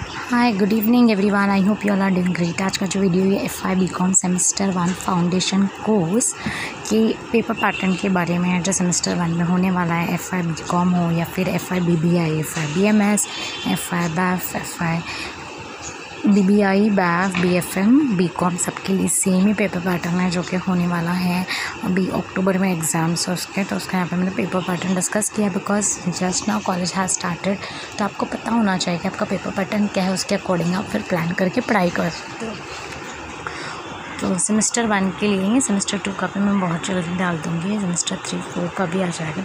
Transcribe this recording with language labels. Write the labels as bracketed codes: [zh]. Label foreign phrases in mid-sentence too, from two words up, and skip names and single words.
[en] Hi good evening everyone, I hope you all are doing great. [hi] आज का जो वीडियो है FY BCom [en] semester 1 foundation course [hi] के [en] paper pattern [hi] के बारे में है जो सेमेस्टर 1 में होने वाला है। FY BCom हो या फिर FY BBI, FY BMS, FY BAF, FY BBI, BAF, BFM, BCom सबके लिए सेम ही [en] paper pattern [hi] है जो कि होने वाला है। अभी अक्टूबर में एग्ज़ाम्स है उसके, तो उसका यहाँ पे मैंने [en] paper pattern discuss [hi] किया [en] because just now college has started. [hi] तो आपको पता होना चाहिए कि आपका [en] paper pattern [hi] क्या है, उसके अकॉर्डिंग आप फिर प्लान करके पढ़ाई कर सकते हो। तो सेमेस्टर 1 के लिए सेमेस्टर 2 का भी मैं बहुत जल्दी डाल दूँगी, सेमेस्टर 3, 4 का भी आ जाएगा।